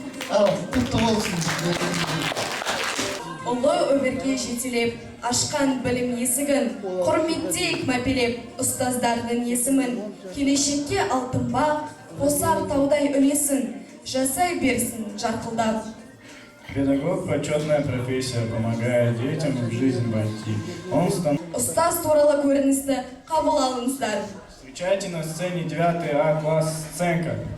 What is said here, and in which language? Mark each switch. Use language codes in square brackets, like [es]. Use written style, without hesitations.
[kk] Ал, құтты болсын. Ұлы өмірге жетелеп, ашқан білім есігін, құрметтейік мәпелеп, ұстаздардың есімін, келешекке алтын бақ, қосар таудай үлесін, жасай берсін жарқылдап. [ru] Педагог – почетная профессия, помогает детям в жизнь войти. [kk] Ұстаз туралы көріністі қабыл алыңыздар. [ru] Встречайте на сцене 9 А класс сценка.